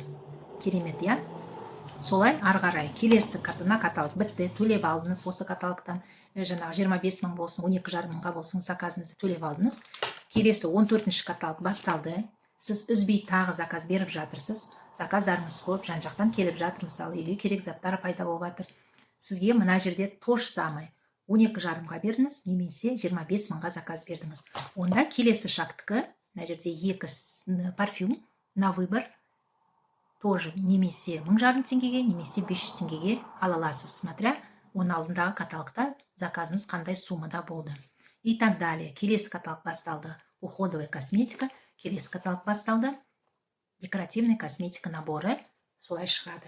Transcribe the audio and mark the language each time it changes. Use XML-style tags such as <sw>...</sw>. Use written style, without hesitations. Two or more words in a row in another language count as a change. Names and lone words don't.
<kk>Керемет, Солай ары қарай келесі каталог бітті, төлеп алдыңыз осы каталогтан, жаңағы 25 мың болсын, 12,5 мыңға болсын заказыңызды төлеп алдыңыз. Келесі 14-ші каталог басталды. Сіз үзбей тағы заказ беріп жатырсыз. Заказдарыңыз көп, жан-жақтан келіп жатыр, мысалы, үйге керек заттар пайда болып жатыр. Сізге мына жерде</kk> <ru>то же самое</ru> <kk>12,5-ға бердіңіз, немесе 25 мыңға заказ бердіңіз. Онда келесі шагтікі, мына жерде 2 парфюм</kk> <ru>на выбор,</ru> <kk>тоже немесе 1,5 теңгеге, немесе 500 теңгеге ала аласыз, смотря оның алдындағы каталогта заказыңыз қандай суммада болды.</kk> <ru>И так далее.</ru> <kk>Келесі каталог басталды,</kk> <ru>уходовая косметика.</ru> <kk>Келесі каталог басталды,</kk> <ru>декоративный косметика</ru> <kk>наборы, солай шығады.</kk>